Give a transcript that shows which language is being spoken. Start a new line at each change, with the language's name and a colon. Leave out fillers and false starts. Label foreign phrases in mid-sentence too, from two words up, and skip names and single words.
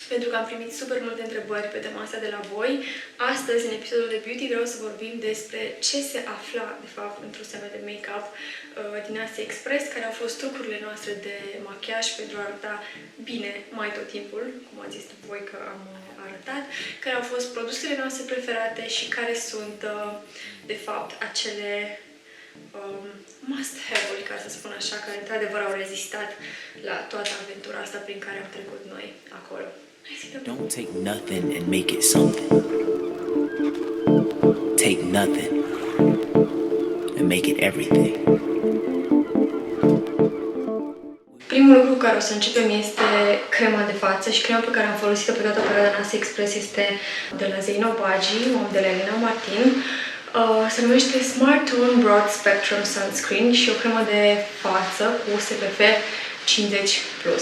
Romanian: pentru că am primit super multe întrebări pe tema asta de la voi. Astăzi, în episodul de beauty, vreau să vorbim despre ce se afla, de fapt, într-o seamă de make-up din Asia Express, care au fost trucurile noastre de machiaj pentru a arăta bine mai tot timpul, cum ați zis voi că am arătat, care au fost produsele noastre preferate și care sunt, de fapt, acele must-have-uri, ca să spun așa, care într-adevăr au rezistat la toată aventura asta prin care am trecut noi acolo.
English: Don't take nothing and make it something. Take nothing and make it everything.
Romanian: Primul lucru cu care o să începem este crema de față și crema pe care am folosit-o pe toată perioada în Asia Express este de la Zeino Bagi, modelul Elena Martin. Se numește Smart Tone Broad Spectrum Sunscreen și o cremă de față cu SPF 50+.